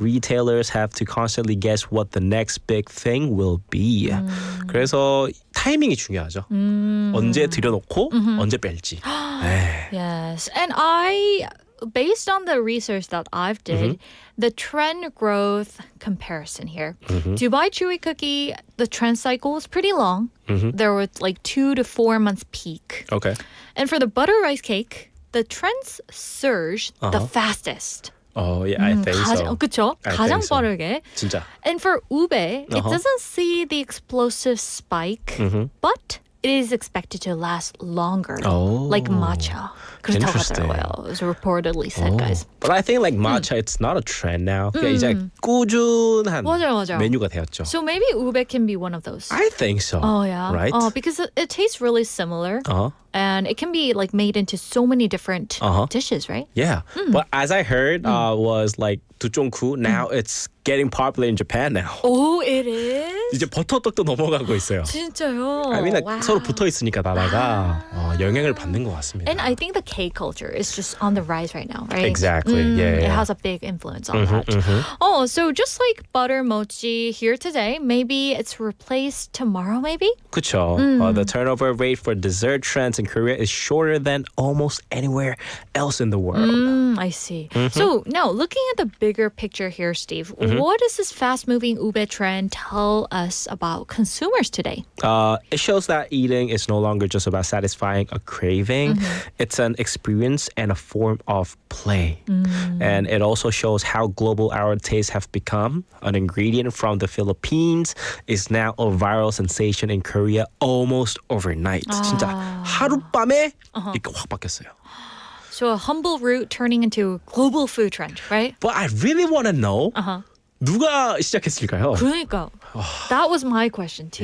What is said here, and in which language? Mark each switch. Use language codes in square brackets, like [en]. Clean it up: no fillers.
[en] Retailers have to constantly guess what the next big thing will be. [ko] 그래서 타이밍이 중요하죠. 언제 들여놓고 언제 뺄지. 네. [en] Yes. And based on the research that I've did, the trend growth comparison here. Dubai Chewy Cookie, the trend cycle is pretty long. There was like 2 to 4 months peak. Okay. And for the butter rice cake, the trends surge the fastest. Oh yeah, I think so. [ko] 그쵸? [en] I [ko] 가장 [en] think so. [ko] 빠르게. 진짜. [en] And for ube, it doesn't see the explosive spike, but it is expected to last longer, like matcha. [ko] 그렇다고 [en] Interesting. [ko] 하더라고요. [en] It's reportedly said, guys. But I think like matcha, it's not a trend now. [ko] 그냥 이제 꾸준한 맞아요. 메뉴가 되었죠. [en] So maybe ube can be one of those. I think so. Oh yeah, Right? Because it tastes really similar, and it can be like made into so many different dishes, right? Yeah. But as I heard, was like 두종쿠. Now it's getting popular in Japan now. Oh, it is. [ko] 이제 버터떡도 넘어가고 있어요. 진짜요? [en] I mean, like, Wow. [ko] 서로 붙어 있으니까 나라가 영향을 받는 것 같습니다. [en] And I think the cake culture is just on the rise right now, right? Exactly. Yeah, It yeah. has a big influence on that. Oh, so just like butter mochi here today, maybe it's replaced tomorrow, maybe? [ko] 그쵸. [en] The turnover rate for dessert trends in Korea is shorter than almost anywhere else in the world. I see. So now looking at the bigger picture here, Steve, what does this fast-moving ube trend tell us about consumers today? It shows that eating is no longer just about satisfying a craving. It's an experience and a form of play. And it also shows how global our tastes have become. An ingredient from the Philippines is now a viral sensation in Korea almost overnight. [ko] 진짜 하룻밤에 이렇게 확 바뀌었어요. [en] So a humble root turning into a global food trend, right? But I really want to know [ko] 누가 시작했을까요? 그러니까 [en] that was my question too.